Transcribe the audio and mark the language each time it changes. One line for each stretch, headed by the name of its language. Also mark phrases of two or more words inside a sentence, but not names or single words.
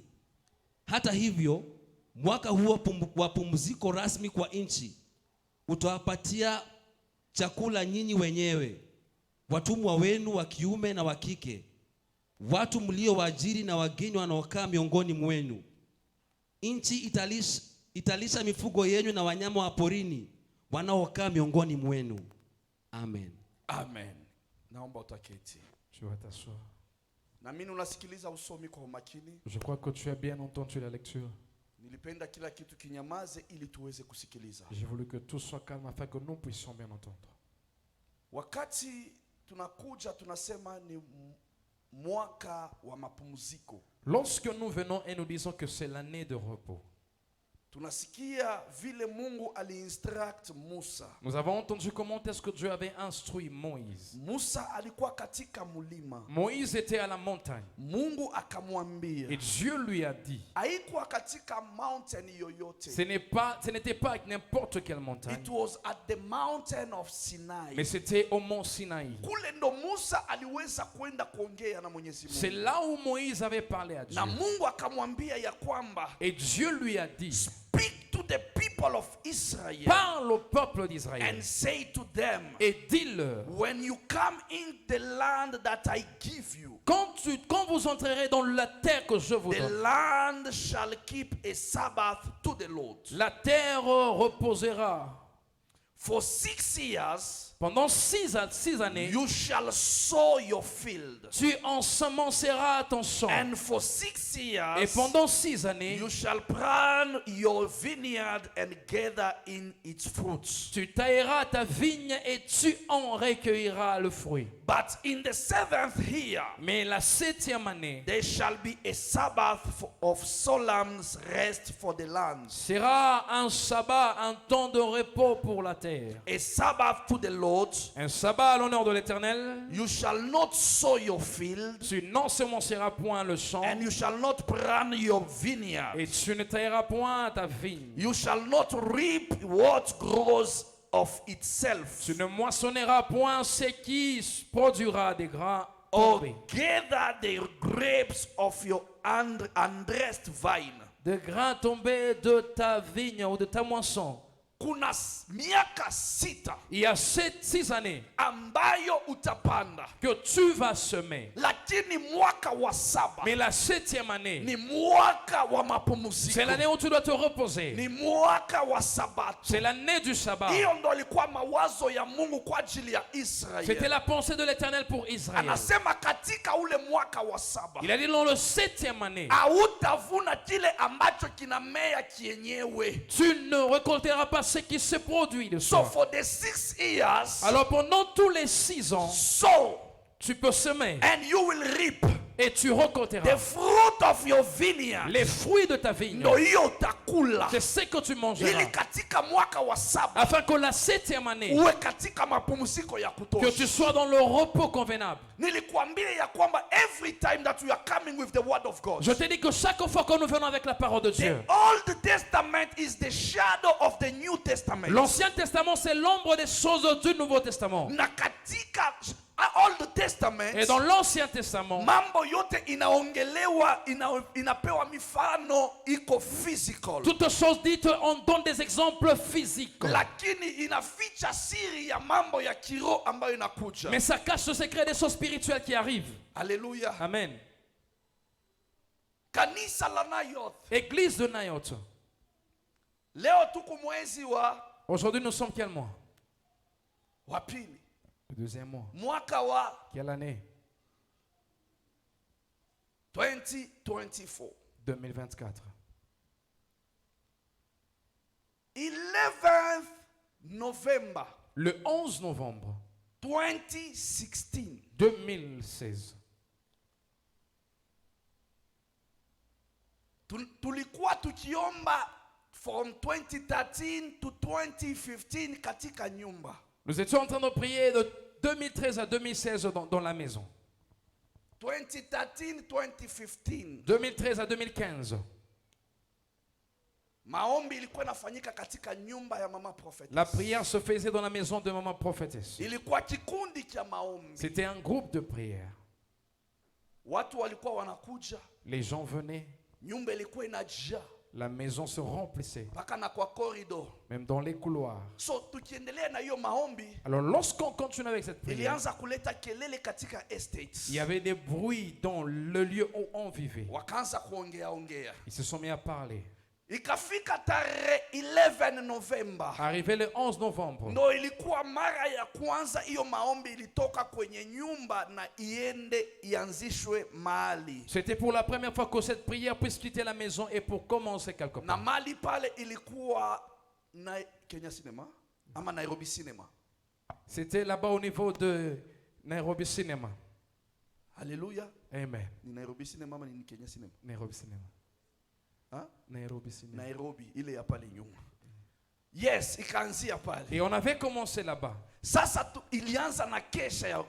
Swahili: Hata hivyo, mwaka huo wa pumziko rasmi kwa nchi utawapatia chakula nyinyi wenyewe, watumwa wenu wa kiume na wa kike, watu mliowaajiri na wageni wanaokaa miongoni mwenu. Nchi italisha mifugo yenu na wanyama wa porini wanaokaa miongoni mwenu. Amen. Amen. Naomba utaketi.
French: Tu vas t'asseoir.
Swahili: Na mimi unasikiliza usomi kwa umakini.
French: Je crois que tu as bien entendu la lecture.
Swahili: Nilipenda kila kitu kinyamaze ili tuweze kusikiliza.
French: J'ai voulu que tout soit calme afin que nous puissions bien entendre.
Swahili: Wakati tunakuja tunasema ni mwaka wa mapumziko.
French: Lorsque nous venons et nous disons que c'est l'année de repos,
Swahili: Tunasikia vile Mungu aliinstruct Musa.
French: Nous avons entendu comment est-ce que Dieu avait instruit Moïse.
Swahili: Musa alikuwa katika mulima.
French: Moïse était à la montagne.
Swahili: Mungu akamwambia.
French: Et Dieu lui a dit.
Swahili: Haikuwa katika mountain yoyote.
French: Ce n'était pas n'importe quelle montagne.
English: It was at the mountain of Sinai.
French: Mais c'était au mont Sinaï.
Swahili: Kule ndo Musa aliweza kwenda kuongea na Mwenyezi Mungu.
French: C'est là où Moïse avait parlé à Dieu.
Swahili: Na Mungu akamwambia ya kwamba.
French: Et Dieu lui a dit.
English: Speak to the people of Israel.
French: Parle au peuple d'Israël.
English: And say to them.
French: Et dis-leur.
English: When you come in the land that I give you.
French: Quand vous entrerez dans la terre que je vous donne.
English: The land shall keep a Sabbath to the Lord.
French: La terre reposera.
English: For 6 years.
French: Pendant 6 années,
English: you shall sow your field.
French: Tu ensemenceras ton champ.
English: And for 6 years,
French: et pendant 6 années,
English: you shall plant your vineyard and gather in its fruits.
French: Tu tailleras ta vigne et tu en recueilleras le fruit.
English: But in the 7th year,
French: mais la 7e année,
English: there shall be a Sabbath of solemn rest for the land.
French: Sera un sabbat, un temps de repos pour la terre.
English: A Sabbath to the Lord.
French: Un sabbat à l'honneur de l'Éternel.
English: You shall not sow your field.
French: Tu n'ensemenceras point le champ.
English: And you shall not plant your vineyard.
French: Et tu ne tailleras point ta vigne.
English: You shall not reap what grows of itself.
French: Tu ne moissonneras point ce qui produira des grains
English: or
French: tombés.
English: gather the grapes of your undressed vine.
French: Des grains tombés de ta vigne ou de ta moisson.
Swahili: Kuna miaka 6
French: il y a 6 années
Swahili: ambayo utapanda
French: que tu vas semer,
Swahili: lakini mwaka wa 7
French: mais la 7e année
Swahili: ni mwaka wa mapumziko,
French: c'est l'année où tu dois te reposer,
Swahili: ni mwaka wa sabato,
French: c'est l'année du sabbat.
Swahili: Hiyo ndo ilikuwa mawazo ya Mungu kwa ajili ya Israeli.
French: C'était la pensée de l'Éternel pour Israël.
Swahili: Anasema katika ule mwaka wa 7
French: il a dit dans le 7e année,
Swahili: hautavuna kile ambacho kinamea kienyewe.
French: Tu ne récolteras pas ce qui se produit de
English: So
French: soi.
English: for the 6 years,
French: alors pendant tous les 6 ans,
English: sow,
French: tu peux semer
English: and you will reap.
French: Et tu récolteras
English: the fruit of your vineyard.
French: Les fruits de ta vigne.
Swahili: Ndo hiyo utakula.
French: C'est ce que tu mangeras.
Swahili: Ili katika mwaka wa 7
French: afin que la 7e année
Swahili: uwe katika mapumziko ya kutosha.
French: que tu sois dans le repos convenable.
Swahili: Nilikwambia ya kwamba
English: every time that we are coming with the word of God.
French: Je te dis que chaque fois que nous venons avec la parole de Dieu.
English: The Old Testament is the shadow of the New Testament.
French: L'Ancien Testament c'est l'ombre des choses du Nouveau Testament.
Swahili: Na katika
English: Old Testament,
French: et dans l'Ancien Testament,
Swahili: mambo yote inaongelewa, inapewa mifano iko physical.
French: Toutes choses dites, on donne des exemples physiques.
Swahili: Lakini inaficha siri ya mambo ya kiroho ambayo inakuja.
French: Mais ça cache le secret des choses spirituelles qui arrivent. Alléluia. Amen.
Swahili: Kanisa la Nayoth.
French: Église de Nayoth.
Swahili: Leo tuko mwezi wa.
French: Aujourd'hui nous sommes quel mois?
Swahili: Wa pili.
French: Le deuxième mois.
Swahili: Mwaka wa.
French: Quelle année? 2024. 2024.
English: 11th November.
French: Le 11 novembre 2016. 2016.
Swahili: Tulikuwa tukiomba
English: from 2013 to 2015
Swahili: katika nyumba.
French: Nous étions en train de prier de 2013 à 2016 dans la maison. 2013-2015. 2013 à 2015.
Swahili: Maombi ilikuwa inafanyika katika nyumba ya mama prophétesse.
French: La prière se faisait dans la maison de maman prophétesse.
Swahili: Ilikuwa kikundi cha maombi.
French: C'était un groupe de prière.
Swahili: Watu walikuwa wanakuja.
French: Les gens venaient.
Swahili: Nyumba ilikuwa inajaa.
French: La maison se remplissait.
Swahili: Paka na kwa corridor.
French: Même dans les couloirs.
Swahili: So tukiendelea na hiyo maombi.
French: Alors lorsqu'on continue avec cette prière,
Swahili: ilianza kuleta kelele katika estates.
French: Il y avait des bruits dans le lieu où on vivait.
Swahili: Wakaanza kuongea.
French: Ils se sont mis à parler.
Swahili: Ikafika tarehe 11 November.
French: Arrivé le 11 novembre.
Swahili: Ndo ilikuwa mara ya kwanza hiyo maombi ilitoka kwenye nyumba na iende ianzishwe mahali.
French: C'était pour la première fois que cette prière puisse quitter la maison et pour commencer quelque part.
Swahili: Na mahali pale ilikuwa na Kenya Cinema ama Nairobi Cinema.
French: C'était là-bas au niveau de Nairobi Cinema. Alléluia. Amen.
Swahili: Ni Nairobi Cinema ama ni Kenya Cinema? Nairobi Cinema. Ha? Nairobi Cinéma. Nairobi, ile ya pale nyuma. Yes, ikaanzia pale.
French: Et on avait commencé là-bas.
Swahili: Sasa ilianza na kesha ya